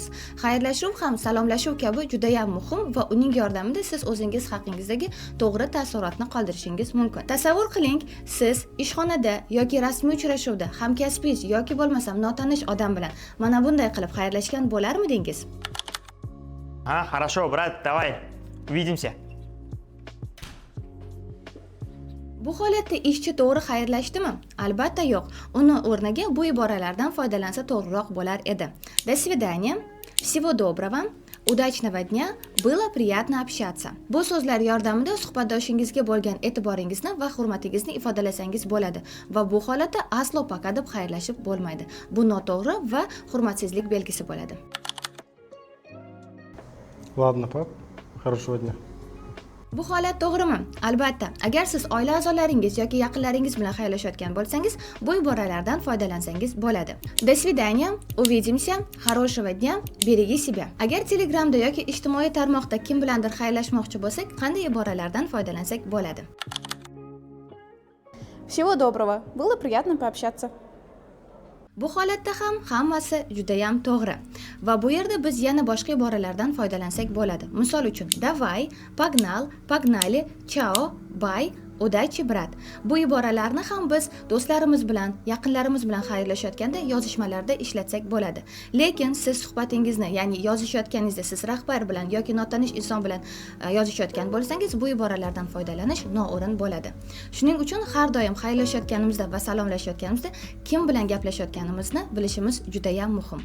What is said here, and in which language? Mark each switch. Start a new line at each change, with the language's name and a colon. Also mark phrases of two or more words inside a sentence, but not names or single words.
Uzbek: Xayrlashuv ham salomlashuv kabi juda ham muhim va uning yordamida siz o'zingiz haqingizdagi to'g'ri taassurotni qoldirishingiz mumkin. Tasavvur qiling, siz ishxonada yoki rasmiy uchrashuvda hamkasbingiz yoki bo'lmasam notanish odam bilan mana bunday qilib xayrlashgan bo'larmidingiz?
Russian: Хорошо, брат, давай, увидимся.
Uzbek: Bu holatda ishchi to'g'ri xayrlashdimi? Albatta yo'q. Uni o'rniga bu iboralardan foydalansa to'g'riroq bo'lar edi.
Russian: До свидания, всего доброго, удачного дня, было приятно общаться.
Uzbek: Bu so'zlar yordamida suhbatdoshingizga bo'lgan e'tiboringizni va hurmatingizni ifodalasangiz bo'ladi va bu holatda aslo paka deb xayrlashib bo'lmaydi. Bu noto'g'ri va hurmatsizlik belgisi bo'ladi.
Russian: Ладно, пап. Хорошего дня.
Uzbek: Bu holat to'g'rimi? Albatta, agar siz oila a'zolaringiz yoki yaqinlaringiz bilan xayrlashayotgan bo'lsangiz, bu iboralardan foydalansangiz bo'ladi.
Russian: До свидания, увидимся, хорошего дня, береги себя.
Uzbek: Agar Telegramda yoki ijtimoiy tarmoqda kim bilandir xayrlashmoqchi bo'lsak, qanday iboralardan foydalansak bo'ladi?
Russian: Всего доброго. Было приятно пообщаться.
Uzbek: Bu holatda ham hammasi juda ham to'g'ri. Va bu yerda biz yana boshqa iboralardan foydalansak bo'ladi. Misol uchun,
Russian: давай, погнал, погнали, чао, bye, удачи, брат.
Uzbek: Bu iboralarni ham biz do'stlarimiz bilan, yaqinlarimiz bilan xayrlashayotganda yozishmalarda ishlatsak bo'ladi. Lekin siz suhbatingizni, ya'ni yozishayotganingizda siz rahbar bilan yoki notanish inson bilan yozishayotgan bo'lsangiz, bu iboralardan foydalanish noo'rin bo'ladi. Shuning uchun har doim xayrlashayotganimizda va salomlashayotganimizda kim bilan gaplashayotganimizni bilishimiz juda ham muhim.